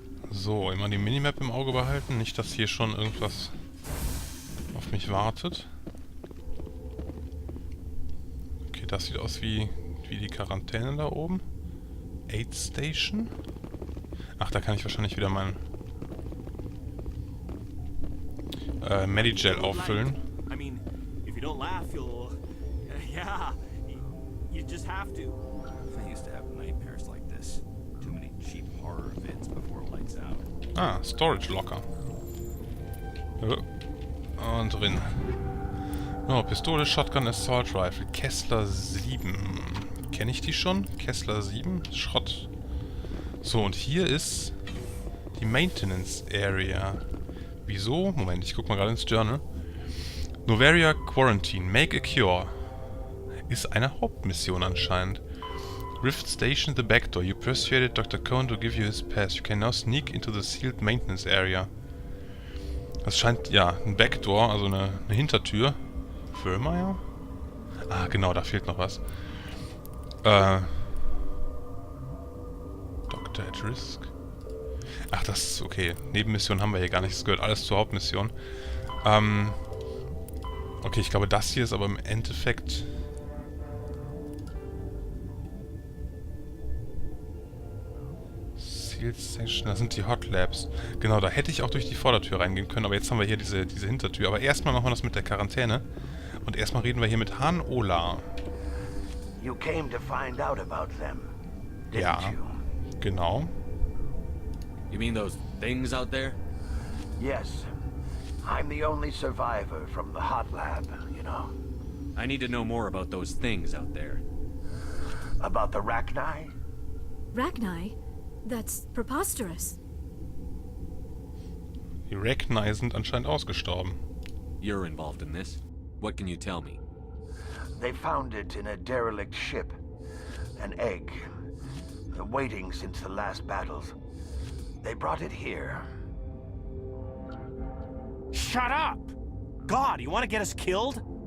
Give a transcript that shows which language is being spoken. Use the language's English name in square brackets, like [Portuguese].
[German] So, immer die Minimap im Auge behalten. Nicht, dass hier schon irgendwas auf mich wartet. Okay, das sieht aus wie die Quarantäne da oben. Aid Station. Ach, da kann ich wahrscheinlich wieder mein Medigel auffüllen. [English] I mean, if you don't laugh, you'll... yeah, you just have to. I used to have nightmares like this. Too many cheap horror vids before lights out. Ah, Storage Locker. [German] Und drin. Oh, Pistole, Shotgun, Assault Rifle. Kessler 7. Kenne ich die schon? Kessler 7? Schrott. So, und hier ist die Maintenance Area. Wieso? Moment, ich guck mal gerade ins Journal. Novaria Quarantine. [English] Make a Cure. [German] Ist eine Hauptmission anscheinend. [English] Rift Station the back door. You persuaded Dr. Cohen to give you his pass. You can now sneak into the sealed maintenance area. [German] Das scheint, ja, ein Backdoor, also eine Hintertür. Firma, Ah, genau, da fehlt noch was. Doctor at Risk. Ach, das ist okay. Nebenmission haben wir hier gar nicht. Das gehört alles zur Hauptmission. Okay, ich glaube, das hier ist aber im Endeffekt... Station, das sind die Hot Labs. Genau, da hätte ich auch durch die Vordertür reingehen können, aber jetzt haben wir hier diese Hintertür. Aber erstmal machen wir das mit der Quarantäne. Und erstmal reden wir hier mit Han Ola. [English] You came to find out about them, didn't [German] Ja, [English] you? [German] genau. [English] You mean those things out there? Yes. I'm the only survivor from the hot lab, you know. I need to know more about those things out there. About the Rachni? Rachni? That's preposterous. [German] Die Rachni sind anscheinend ausgestorben. [English] You're involved in this. What can you tell me? They found it in a derelict ship. An egg. Waiting since the last battles. They brought it here. Shut up! God, you want to get us killed?